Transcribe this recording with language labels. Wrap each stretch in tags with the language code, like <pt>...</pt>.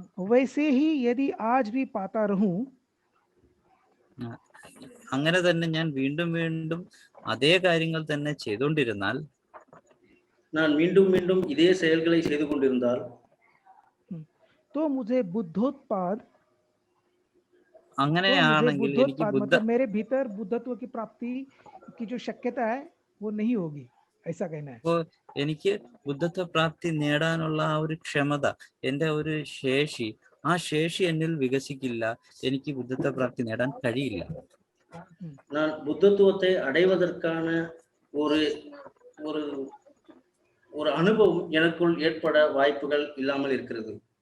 <hi>वैसे ही यदि आज भी पाता रहूं,</hi> <ml>അങ്ങനെ തന്നെ ഞാൻ വീണ്ടും വീണ്ടും അതേ കാര്യങ്ങൾ തന്നെ ചെയ്തുകൊണ്ടിരുന്നാൽ,</ml> <ta>நான் மீண்டும் மீண்டும் இதே செயல்களை செய்து கொண்டிருந்தால்,</ta> <hi>तो मुझे बुद्धोत्पाद</hi> <ml>അങ്ങനെയാണെങ്കിൽ എനിക്ക്</ml> <hi>मतलब मेरे भीतर बुद्धत्व की प्राप्ति की जो शक्यता है वो नहीं होगी, ऐसा कहना है.</hi> <ml>എനിക്ക് ബുദ്ധത്വ പ്രാപ്തി നേടാനുള്ള ആ ഒരു ക്ഷമത, എന്റെ ഒരു ശേഷി, ആ ശേഷി എന്നിൽ വികസിക്കില്ല. എനിക്ക് ബുദ്ധത്വ പ്രാപ്തി നേടാൻ കഴിയില്ല.</ml> <ta>நான் புத்தத்துவத்தை அடைவதற்கான ஒரு ஒரு ஒரு அனுபவம் எனக்குள் ஏற்பட வாய்ப்புகள் இல்லாமல் இருக்கிறது.</ta>